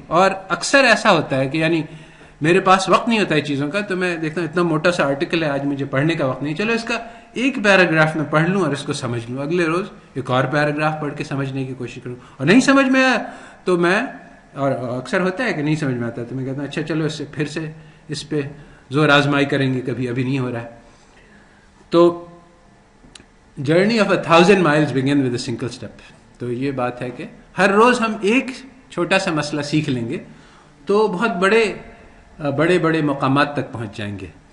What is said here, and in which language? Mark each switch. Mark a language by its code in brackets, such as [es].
[ur] اور اکثر ایسا ہوتا ہے کہ یعنی میرے پاس وقت نہیں ہوتا ہے چیزوں کا، تو میں دیکھتا ہوں اتنا موٹا سا آرٹیکل ہے، آج مجھے پڑھنے کا وقت نہیں، چلو اس کا ایک پیراگراف میں پڑھ لوں اور اس کو سمجھ لوں. اگلے روز ایک اور پیراگراف پڑھ کے سمجھنے کی کوشش کروں. اور نہیں سمجھ میں آیا تو میں، اور اکثر ہوتا ہے کہ نہیں سمجھ میں آتا تو میں کہتا ہوں اچھا چلو اس سے پھر سے اس پہ زور آزمائی کریں گے، کبھی ابھی نہیں ہو رہا ہے. [en] تو journey of 1,000 miles begin with a single step. [ur] تو یہ بات ہے کہ ہر روز ہم ایک چھوٹا سا مسئلہ سیکھ لیں گے تو بہت بڑے بڑے مقامات تک پہنچ جائیں گے.